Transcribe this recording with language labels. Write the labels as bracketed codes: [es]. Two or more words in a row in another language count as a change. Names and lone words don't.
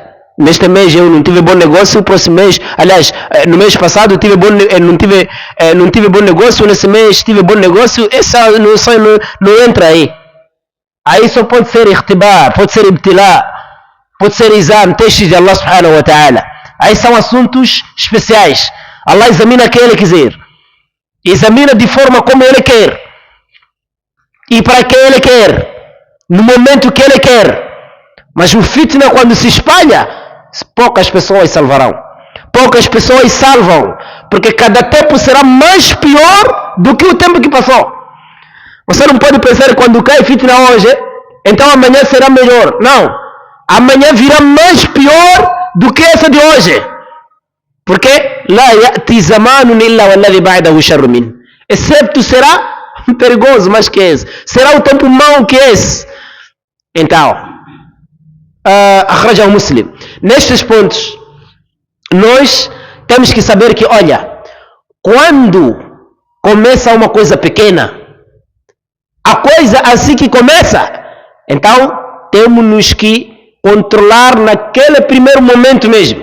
[pt] Neste mês eu não tive bom negócio, o próximo mês, aliás, no mês passado eu não tive bom negócio, nesse mês tive bom negócio, essa não entra aí. Aí só pode ser irtibar, pode ser ibtilá, pode ser exame, teste de Allah [ar] سبحانه وتعالى. [pt] Aí são assuntos especiais. Allah examina quem Ele quiser. Examina de forma como Ele quer. E para quem Ele quer. No momento que Ele quer. Mas o fitna, quando se espalha, poucas pessoas salvarão. Poucas pessoas salvam. Porque cada tempo será mais pior do que o tempo que passou. Você não pode pensar que quando cai fitna hoje, então amanhã será melhor. Não. Amanhã virá mais pior do que essa de hoje. [ar] Porque لا يأتي زمان إلا والذي بعده شر من. [pt] Excepto será perigoso mais que esse. Será o tempo mau que esse. Então, [ar] أخرجه مسلم. [pt] Nestes pontos, nós temos que saber que, olha, quando começa uma coisa pequena, a coisa assim que começa, então temos que controlar naquele primeiro momento mesmo.